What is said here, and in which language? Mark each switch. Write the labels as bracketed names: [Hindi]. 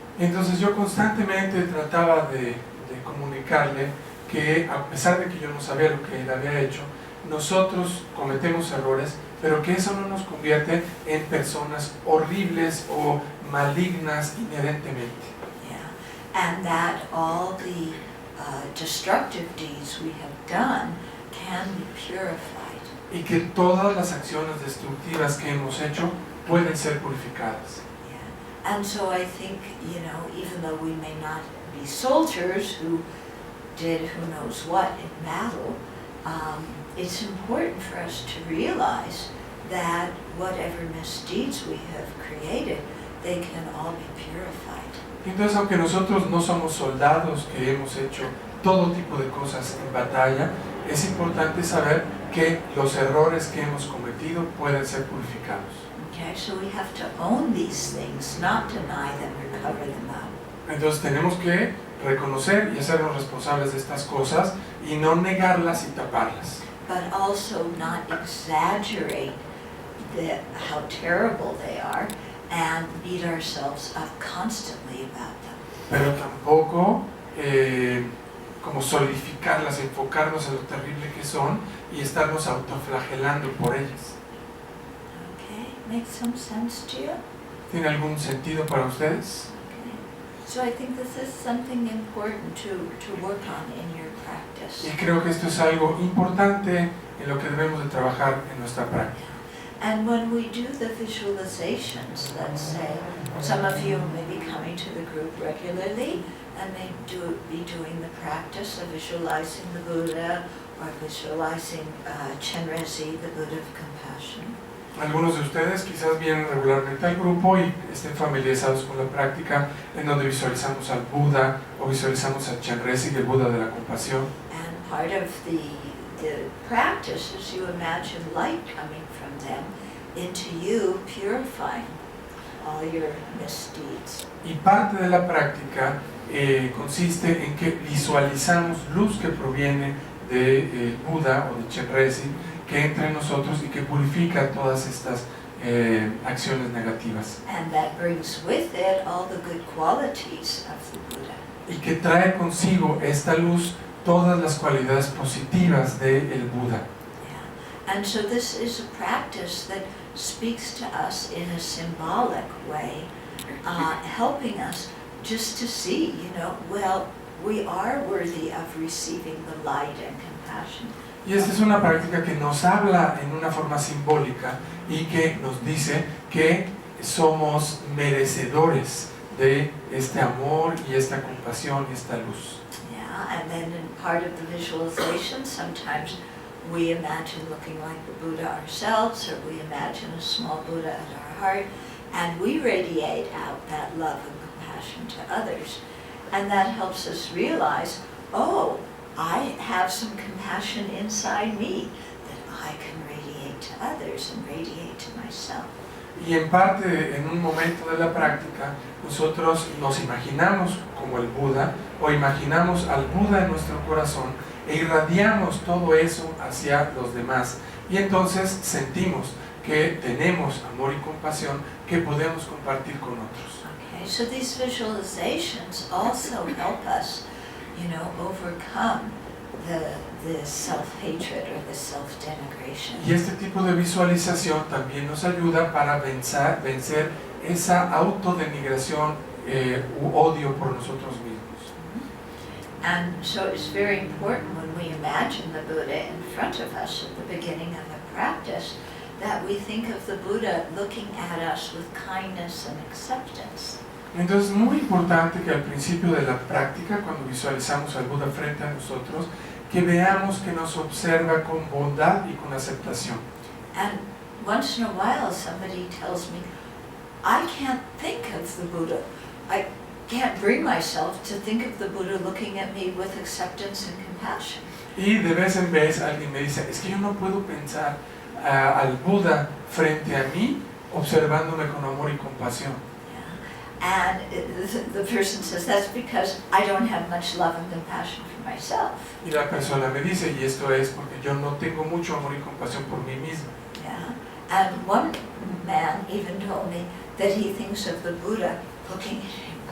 [Spanish] Entonces yo constantemente trataba de comunicarle que a pesar de que yo no sabía lo que él había hecho, nosotros cometemos errores, pero que eso no nos convierte en personas horribles o malignas inherentemente. [English] Yeah. And that all the destructive deeds we have done can be purified. [Spanish] Y que todas las acciones destructivas que hemos hecho pueden ser purificadas. [English] Yeah. And so I think, even though we may not be soldiers who did who knows what in battle, it's important for us to realize that whatever misdeeds we have created, they can all be purified. [Spanish] Entonces, aunque nosotros no somos soldados que hemos hecho todo tipo de cosas en batalla, es importante saber que los errores que hemos cometido pueden ser purificados. [English] Okay, so we have to own these things, not deny them or cover them up. [Spanish] Entonces tenemos que reconocer y hacernos responsables de estas cosas y no negarlas y taparlas. [English] But also not exaggerate how terrible they are and beat ourselves up constantly about them. [Spanish] Pero tampoco como solidificarlas, enfocarnos en lo terrible que son y estarnos autoflagelando por ellas. [English] Okay, makes some sense to you? [Spanish] ¿Tiene algún sentido para ustedes? [English] Okay. So I think this is something important to work on in your practice. [Spanish] Y creo que esto es algo importante en lo que debemos de trabajar en nuestra práctica. [English] And when we do the visualizations, let's say, some of you may be coming to the group regularly and may be doing the practice of visualizing the Buddha or visualizing Chenrezig, the Buddha of compassion. [Spanish] Algunos de ustedes quizás vienen regularmente al grupo y estén familiarizados con la práctica en donde visualizamos al Buda o visualizamos a Chenrezig, el Buda de la compasión. [English] And part of the practice is you imagine light coming from them into you, purifying all your misdeeds. [Spanish] Y parte de la práctica consiste en que visualizamos luz que proviene de Buda o de Chenrezig, que entra en nosotros y que purifica todas estas acciones negativas. [English] And that brings with it all the good qualities of the Buddha. [Spanish] Y que trae consigo esta luz todas las cualidades positivas del Buda. [English] Yeah. And so this is a practice that speaks to us in a symbolic way, helping us just to see, we are worthy of receiving the light and compassion. [Spanish] Y esta es una práctica que nos habla en una forma simbólica y que nos dice que somos merecedores de este amor y esta compasión y esta luz. [English] Yeah, and then in part of the visualization, sometimes we imagine looking like the Buddha ourselves, or we imagine a small Buddha at our heart, and we radiate out that love and compassion to others. And that helps us realize, oh, I have some compassion inside me that I can radiate to others and radiate to myself. [Spanish] Y en parte, en un momento de la práctica, nosotros nos imaginamos como el Buda o imaginamos al Buda en nuestro corazón e irradiamos todo eso hacia los demás. Y entonces sentimos que tenemos amor y compasión que podemos compartir con otros. [English] Okay, so these visualizations also help us, overcome the self-hatred or the self-denigration. [Spanish] Y este tipo de visualización también nos ayuda para vencer esa autodenigración u odio por nosotros mismos. [English] And so it's very important when we imagine the Buddha in front of us at the beginning of the practice that we think of the Buddha looking at us with kindness and acceptance. [Spanish] Entonces es muy importante que al principio de la práctica, cuando visualizamos al Buda frente a nosotros, que veamos que nos observa con bondad y con aceptación. [English] And once in a while somebody tells me, I can't think of the Buddha. I can't bring myself to think of the Buddha looking at me with acceptance and compassion. [Spanish] Y de vez en vez alguien me dice, es que yo no puedo pensar al Buda frente a mí observándome con amor y compasión. [English] And the person says, that's because I don't have much love and compassion for myself. [Spanish] Y la persona me dice, y esto es porque yo no tengo mucho amor y compasión por mí misma. [English] Yeah. And one man even told me that he thinks of the Buddha looking at him